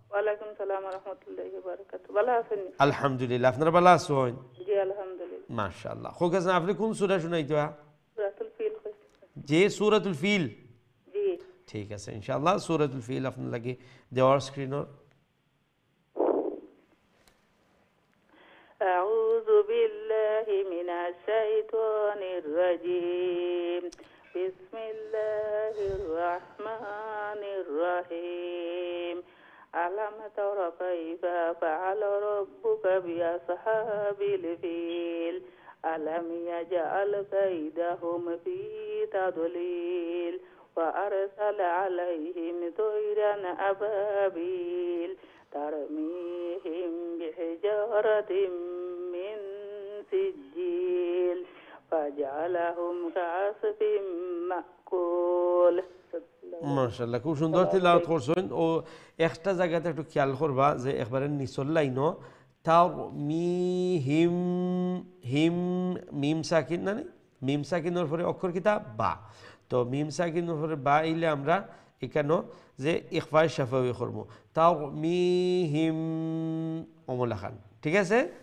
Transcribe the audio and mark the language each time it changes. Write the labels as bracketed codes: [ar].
[bn] ওয়া আলাইকুম আসসালাম ওয়া রাহমাতুল্লাহি ওয়া বারাকাতুহু ভালো আছেন আলহামদুলিল্লাহ আপনারা ভালো আছেন জি আলহামদুলিল্লাহ মাশাআল্লাহ খোকাজন আপনি কোন সূরা শুনাইতো সূরাতুল ফিল যে সূরাতুল ফিল জি ঠিক আছে ইনশাআল্লাহ সূরাতুল ফিল আপনার লাগি দেওয়ার স্ক্রিনর [ar] أعوذ بالله من الشيطان الرجيم بسم الله الرحمن الرحيم ألم تر كيف فعل ربك بأصحاب الفيل ألم يجعل كيدهم في تضليل وأرسل عليهم طيرا أبابيل ترميهم بحجارة من سجيل فجعلهم كعصف مأكول [bn] মাশাআল্লাহ খুব সুন্দর তিলাওয়াত করছেন ও একটা জায়গাতে একটু খেয়াল করবা যে একবারে নিচের লাইনও তাও হিম হিম মিম সাকিন না মিম সাকিনের পরে অক্ষর কিতা বা তো মিম সাকিনের পরে বা ইলে আমরা এখানেও যে ইখফা শাফাউই করব তাও হিম ওমলা খান ঠিক আছে